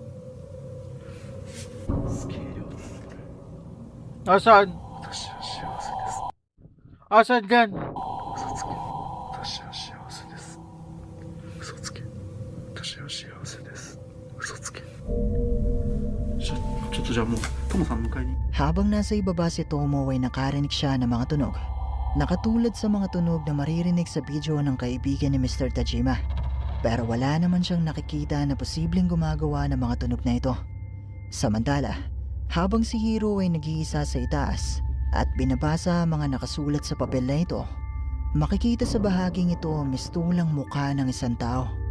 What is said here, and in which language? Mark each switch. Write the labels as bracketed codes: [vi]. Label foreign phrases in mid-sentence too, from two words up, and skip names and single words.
[ja] すげえ量だなこれ。 [tl] Asan? [ja] 私は幸せです。 [tl] Asan dyan? [ja] 嘘つけ。私は幸せです。嘘つけ。私は幸せです。嘘つけ。ちょっとじゃあもうトモさん迎えに。 [tl] Habang nasa ibaba si Tomo ay nakarinig siya ng mga tunog. Nakatulad sa mga tunog na maririnig sa video ng kaibigan ni Mr. Tajima. Pero wala naman siyang nakikita na posibleng gumagawa ng mga tunog na ito. Samantala, habang si Hiro ay nag-iisa sa itaas at binabasa ang mga nakasulat sa papel na ito, makikita sa bahaging ito ang mistulang mukha ng isang tao.